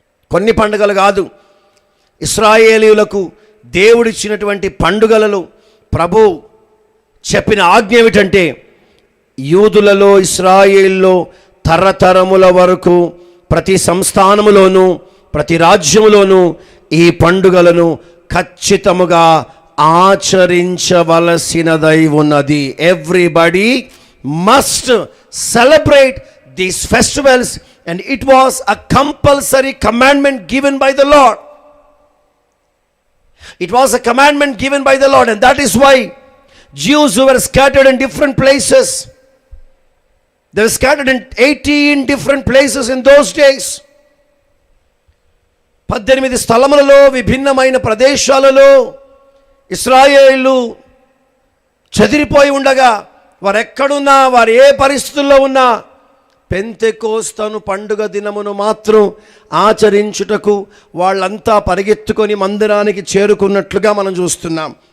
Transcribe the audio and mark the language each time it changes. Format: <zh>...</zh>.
<te>కొన్ని పండుగలు కాదు, ఇశ్రాయేలీయులకు దేవుడిచ్చినటువంటి పండుగలలో ప్రభు చెప్పిన ఆజ్ఞ ఏమిటంటే, యూదులలో, ఇశ్రాయేల్లో తరతరముల వరకు ప్రతి సంస్థానములోనూ, ప్రతి రాజ్యములోనూ ఈ పండుగలను ఖచ్చితముగా ఆచరించవలసినదై ఉన్నది.</te> <en>Everybody must celebrate these festivals, and it was a compulsory commandment given by the Lord. It was a commandment given by the Lord, and that is why Jews who were scattered in different places, they were scattered in 18 different places in those days.</en> <te>18 స్థలములలో, విభిన్నమైన ప్రదేశాలలో ఇశ్రాయేలు చెదిరిపోయి ఉండగా, వారు ఎక్కడున్నా, వారు ఏ పరిస్థితుల్లో ఉన్నా పెంతెకోస్తు పండుగ దినమును మాత్రం ఆచరించుటకు వాళ్ళంతా పరిగెత్తుకొని మందిరానికి చేరుకున్నట్లుగా మనం చూస్తున్నాం.</te>